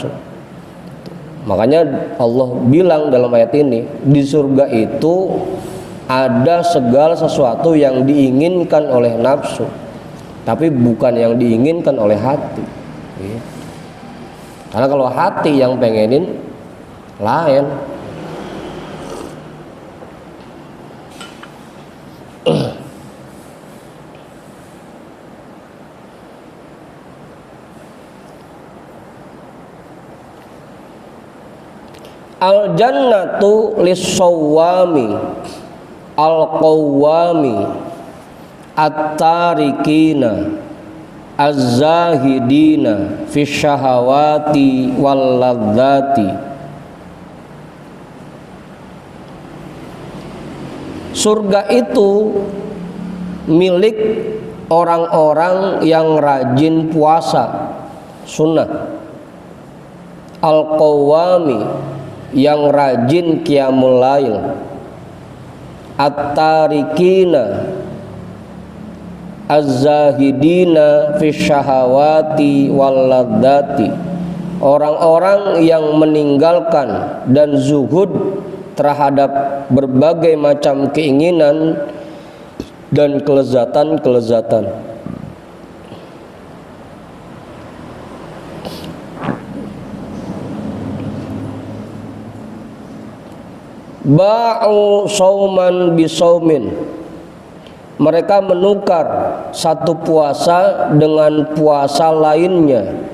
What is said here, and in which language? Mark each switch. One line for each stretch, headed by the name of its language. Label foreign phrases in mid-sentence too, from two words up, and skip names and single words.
Indonesian: Makanya Allah bilang dalam ayat ini, di surga itu ada segala sesuatu yang diinginkan oleh nafsu, tapi bukan yang diinginkan oleh hati. Karena kalau hati yang pengenin lain.
Arabic: الجنة للصوام القوام التاركين الزاهدين في شهوات واللذات.
Indonesian: Surga itu milik orang-orang yang rajin puasa sunnah, al-qawwami yang rajin
Arabic: قيام الليل, التاركين الزاهدين في شهوات واللذات,
Indonesian: orang-orang yang meninggalkan dan zuhud terhadap berbagai macam keinginan dan kelezatan-kelezatan.
Arabic: باعوا صوما بصوم,
Indonesian: mereka menukar satu puasa dengan puasa lainnya.